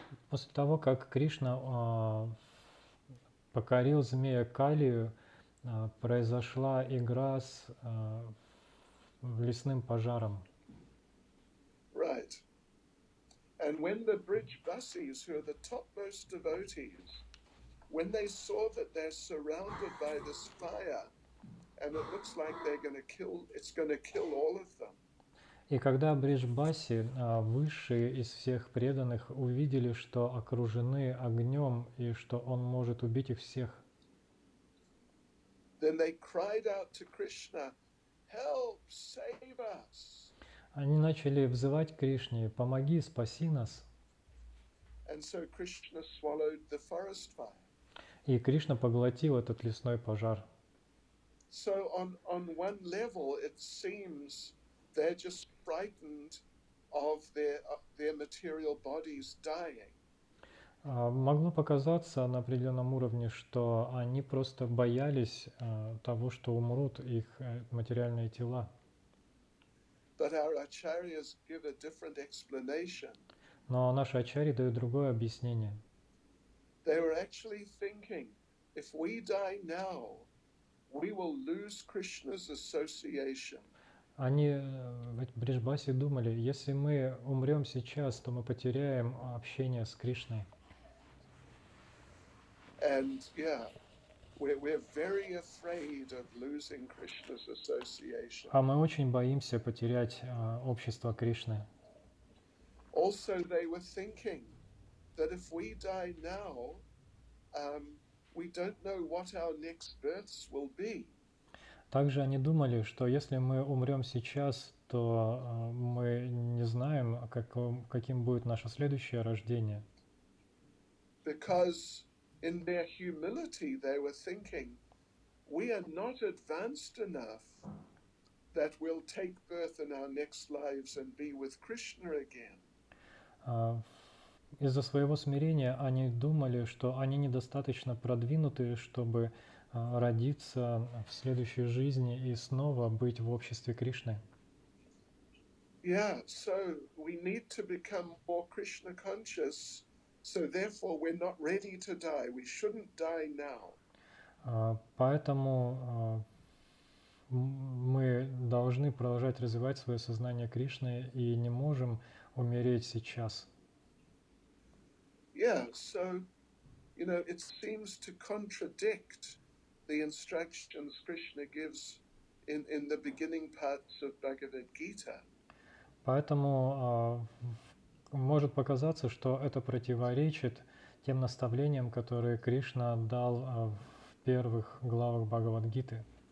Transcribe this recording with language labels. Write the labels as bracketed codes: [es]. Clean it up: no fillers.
[ru] После того, как Кришна покорил змея Калию, произошла игра с лесным пожаром. [en] Right. And when the Brijbasis, who are the topmost devotees, when they saw that they're surrounded by this fire, and it looks like it's going to kill all of them. [ru] И когда Бриджбаси, высшие из всех преданных, увидели, что окружены огнем и что он может убить их всех, [en] then they cried out to Krishna, "Help, save us!" [ru] они начали взывать Кришне: «Помоги, спаси нас!» [en] And so Krishna swallowed the forest fire. [ru] И Кришна поглотил этот лесной пожар. [en] So on one level, it seems they're just frightened of their material bodies dying. [ru] Могло показаться на определенном уровне, что они просто боялись того, что умрут их материальные тела. [en] but our acharyas give a different explanation. [ru] Но наши ачарьи дают другое объяснение. [en] They were actually thinking, if we die now, we will lose Krishna's association. [ru] Они в Бриджбасе думали, если мы умрем сейчас, то мы потеряем общение с Кришной. [en] And yeah, we're very afraid of losing Krishna's association. [ru] А мы очень боимся потерять общество Кришны. [en] Also, they were thinking that if we die now, we don't know what our next births will be. [ru] Также они думали, что если мы умрем сейчас, то мы не знаем, каким будет наше следующее рождение. [en] Because in their humility, they were thinking, we are not advanced enough that we'll take birth in our next lives and be with Krishna again. [ru] Из-за своего смирения они думали, что они недостаточно продвинуты, чтобы родиться в следующей жизни и снова быть в обществе Кришны. [en] Yeah, so we need to become more Krishna conscious, so therefore we're not ready to die. We shouldn't die now. [ru] Поэтому мы должны продолжать развивать свое сознание Кришны и не можем умереть сейчас. [en] Yeah, so, it seems to contradict the instructions Krishna gives in the beginning parts of Bhagavad Gita. [ru] Поэтому может показаться, что это противоречит тем наставлениям, которые Кришна дал в первых главах Бхагавад-гиты.